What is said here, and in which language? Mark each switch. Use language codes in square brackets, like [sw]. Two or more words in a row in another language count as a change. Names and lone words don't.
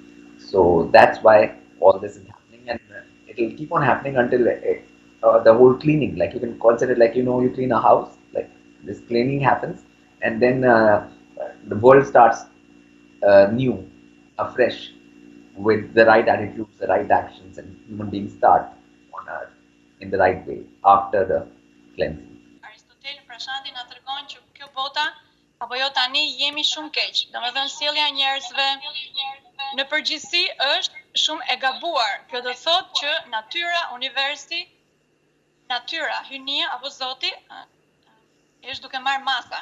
[en] So that's why all this is happening, and it will keep on happening until the whole cleaning, like you can consider it like, you clean a house, like this cleaning happens, and then the world starts new, afresh, with the right attitudes, the right actions, and human beings start on Earth in the right way after the cleansing. [sq] Aristotel, Prashanti na tregon që kjo bota apo jo tani jemi shumë keq. Domethënë sjellja e njerëzve në përgjithësi është shumë e gabuar. Kjo do thotë që universi, natyra, hynia apo Zoti është duke marrë masa.